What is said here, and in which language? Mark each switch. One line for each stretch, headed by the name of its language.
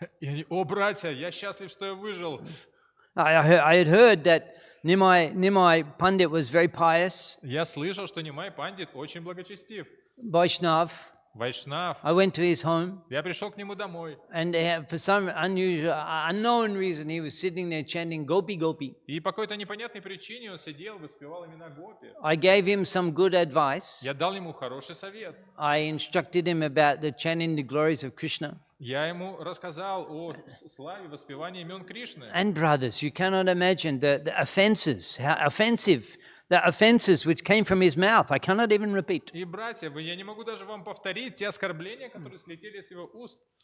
Russian: И они: о, братья, я счастлив, что я выжил.
English: I had heard that Nimai Pandit was very pious.
Russian: Я слышал, что Нимай Пандит очень благочестив.
English: Vaishnav.
Russian: Вайшнав.
English: I went to his home.
Russian: Я пришел к нему домой.
English: And for some unknown reason, he was sitting there chanting Gopi Gopi.
Russian: И по какой-то непонятной причине он сидел, воспевал имена Гопи.
English: I gave him some good advice.
Russian: Я дал ему хороший совет.
English: I instructed him about chanting the glories of Krishna.
Russian: Я ему рассказал о славе воспевания имен Кришны.
English: And brothers, you cannot imagine the offenses, how offensive. The offenses which came from his mouth, I cannot even repeat.
Russian: И братья, я не могу даже вам повторить те оскорбления, которые слетели с его уст.